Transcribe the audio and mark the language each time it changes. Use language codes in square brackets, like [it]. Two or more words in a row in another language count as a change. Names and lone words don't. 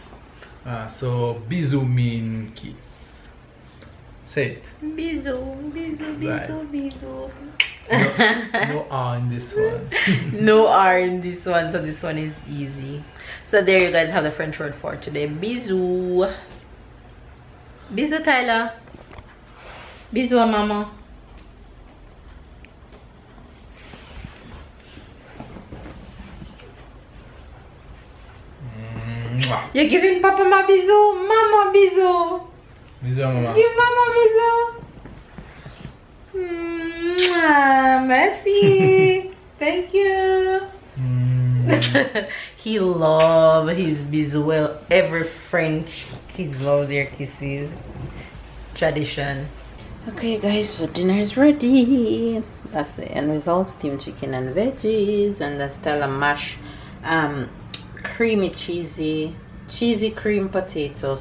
[en] So bisou mean kiss. Say it. [fr] Bisou, bisou, bisou, [en] Right. [fr] bisou. [en] No R in this one. No R in this one, so this one is easy. So there you guys have the French word for today. [fr] Bisou. Bisou, Tyler. Bisou, mama. [en] You're giving Papa [fr] ma bisou, [en] Mama bisou. [fr] Bisou, mama. [en] Give Mama bisou. [fr] Merci. [en] Thank you. He loves his bisou. Well, every French kids love their kisses. Tradition. Okay guys, so dinner is ready. That's the end result. Steamed chicken and veggies, and that's Stella mash creamy cheesy cream potatoes.